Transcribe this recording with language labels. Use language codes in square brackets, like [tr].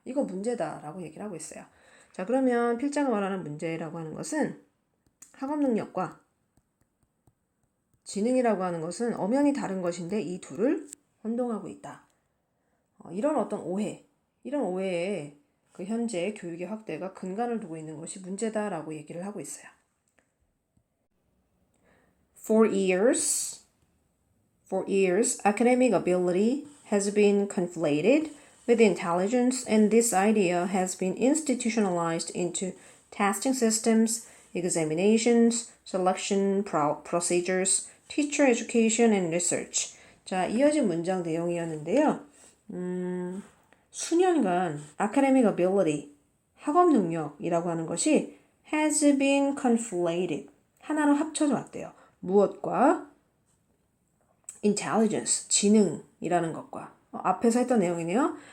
[ko] 이거 문제다라고 얘기를 하고 있어요. 자, 그러면 필자가 말하는 문제라고 하는 것은 학업 능력과 지능이라고 하는 것은 엄연히 다른 것인데 이 둘을 혼동하고 있다. 이런 어떤 오해, 이런 오해에 그 현재 교육의 확대가 근간을 두고 있는 것이 문제다라고 얘기를 하고 있어요. [en] For years, academic ability has been conflated with intelligence, and this idea has been institutionalized into testing systems, examinations, selection procedures, teacher education, and research. [ko] 자, 이어진 문장 내용이었는데요. 수년간 [en] academic ability, [ko] 학업 능력이라고 하는 것이 [en] has been conflated, [ko] 하나로 합쳐져 왔대요. 무엇과? intelligence, 지능이라는 것과 앞에서 했던 내용이네요.